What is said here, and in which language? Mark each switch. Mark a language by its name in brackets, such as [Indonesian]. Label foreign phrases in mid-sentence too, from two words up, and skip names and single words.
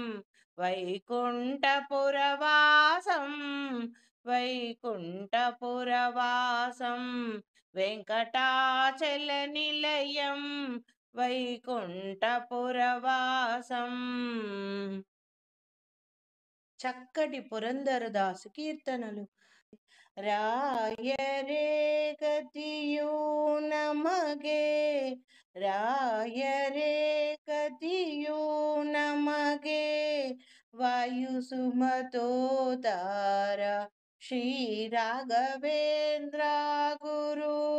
[Telugu] వైకుంఠపురవాసం వైకుంఠపురవాసం వెంకటాచల నిలయం వైకుంఠపురవాసం. చక్కటి పురందరదాసు కీర్తనలు. [Kannada] ರಾಯರೇ ಗತಿಯೂ ನಮಗೆ ರಾಯರೇ ಗತಿಯೂ ನಮಗೆ ವಾಯು ಸುಮತೋದಾರ ಶ್ರೀ ರಾಘವೇಂದ್ರ ಗುರು